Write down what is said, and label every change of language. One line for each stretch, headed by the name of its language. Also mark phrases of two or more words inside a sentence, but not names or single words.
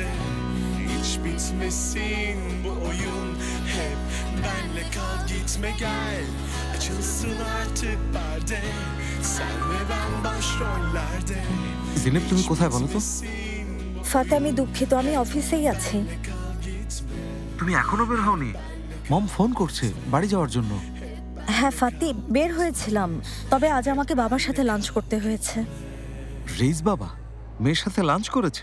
Turkish: Hiç bitmesin bu oyun, hep benle kal gitme gel. Açılsın artık perde, sen ve ben başrollerde.
Bangla: জিনেব তুমি কোথায় বলো তো? ফাতে, আমি দুঃখিত, আমি অফিসেই আছি। তুমি এখনো বের হওনি? মম ফোন করছে বাড়ি যাওয়ার জন্য। হ্যাঁ ফাতি, বের হয়েছিলাম, তবে আজ আমাকে বাবার সাথে লাঞ্চ করতে হয়েছে। রেইস বাবা মেয়ের সাথে লাঞ্চ করেছে?